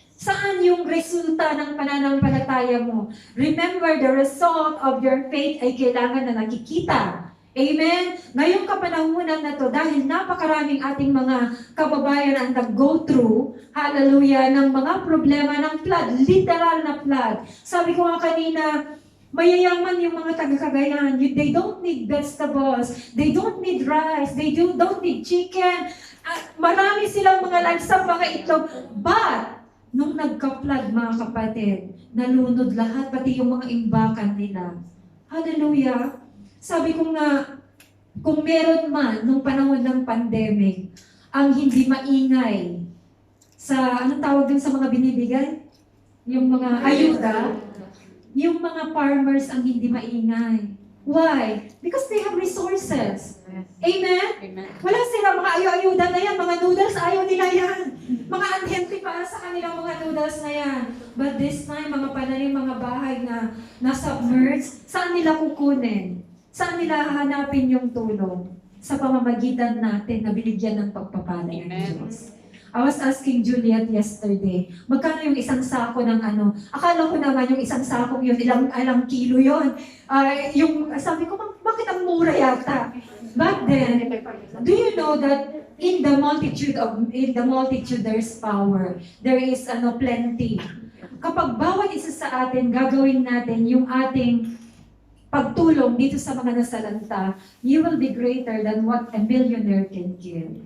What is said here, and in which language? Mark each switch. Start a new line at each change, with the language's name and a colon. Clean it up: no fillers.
Filipino: Saan yung resulta ng pananampalataya mo?
English: Remember, the result of your faith
Filipino: ay kailangan na nakikita. Amen? Ngayong kapanahunan na to, dahil napakaraming ating mga kababayan ang nag-go through, hallelujah, ng mga problema ng flood, literal na flood. Sabi ko nga kanina, mayayaman yung mga taga-Cagayan.
English: They don't need vegetables, they don't need rice, they don't need chicken.
Filipino: Marami silang mga livestock, mga itlog. But, nung nagka-flood, mga kapatid, nalunod lahat, pati yung mga imbakan nila. Hallelujah. Sabi ko nga, kung meron man nung panahon ng pandemic, ang hindi maingay sa, anong tawag din sa mga binibigay? Yung mga ayuda, yung mga farmers ang hindi maingay.
English: Why? Because they have resources. Amen? Amen.
Filipino: Wala sila, mga ayuda na yan, mga noodles, ayaw nila yan. Mga unhealthy para sa kanilang mga noodles na yan. But this time, mga pananim, mga bahay na na-submerged, saan nila kukunin? Saan nila hahanapin yung tulong? Sa pamamagitan natin na binigyan ng pagpapala ng Diyos.
English: I was asking Juliet yesterday,
Filipino: magkano yung isang sako ng akala ko naman yung isang sakong yun, ilang kilo yun. Sabi ko, bakit ang mura yata?
English: But then, do you know that in the multitude there's power. There is plenty.
Filipino: Kapag bawat isa sa atin gagawin natin yung ating pagtulong dito sa mga nasalanta,
English: you will be greater than what a millionaire can give.